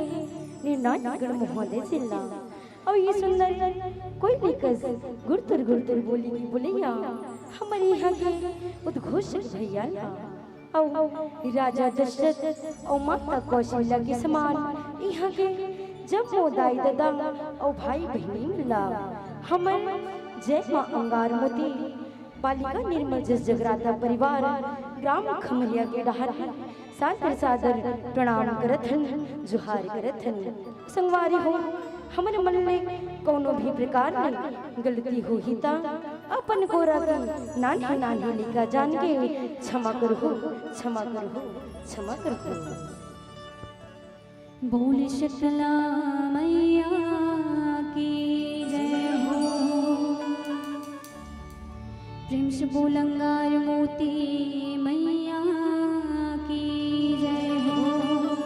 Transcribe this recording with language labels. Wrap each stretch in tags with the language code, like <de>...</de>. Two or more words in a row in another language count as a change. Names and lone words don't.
<hne>निर्णायक गण महोदय जिला और ये सुंदर कोई भी कस गुरतुर गुरतुर बोली की बोलिया हमारे यहाँ के उद्घोषक भैया और राजा दशरथ और माता कौशल्या के समान यहाँ के जब वो दाई दादा और भाई बहनी मिला हमर जय माँ अंगारमती बालिका निर्मल जस जगराता परिवार ग्राम खमरिया के डहर सादर सादर प्रणाम करथन जुहार करथन संगवारी हो हमर मन में कोनो भी प्रकार में गलती हो ही ता अपन गोरा की नानी नानी लिखा जान के क्षमा करो क्षमा करो क्षमा करो। बोल शीतला मैया की जय हो, प्रेम से बोल अंगार मोती मैया की जय हो।</hne>